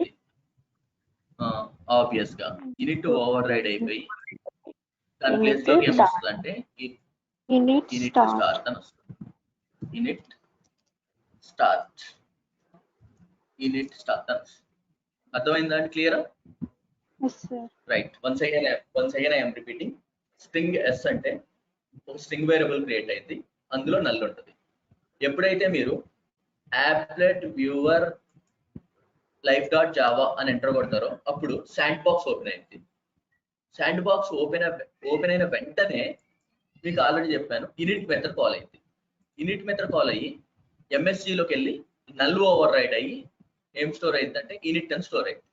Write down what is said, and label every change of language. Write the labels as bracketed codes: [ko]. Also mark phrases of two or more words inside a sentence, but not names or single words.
[te] అయితే ఆబ్వియస్ గా ఇనిట్ [en] over ride [te] అయిపోయి దాని ప్లేస్ లోకి ఏమొస్తుంది అంటే init ఇనిట్ start స్టార్ట్ అని వస్తుంది. [en] init start [te] అని వస్తుంది. అర్థమైందా అండి? క్లియరా? [en] yes sir Right. Once again I'm repeating. string s [te] అంటే ఒక [en] string variable [te] క్రియేట్ అయింది, అందులో నల్ ఉంటుంది. ఎప్పుడైతే మీరు [en] applet viewer live dot java [te] అని ఎంటర్ కొడతారో అప్పుడు [en] sand box [te] ఓపెన్ అయింది. [en] sand box [te] ఓపెన్ అయిన వెంటనే మీకు ఆల్రెడీ చెప్పాను [en] init method call [te] అయింది. [en] init method call [te] అయ్యి MSG లోకి వెళ్ళి [en] null over ride [te] అయ్యి ఏం స్టోర్ అయిందంటే ఇనిట్ అని స్టోర్ అయింది.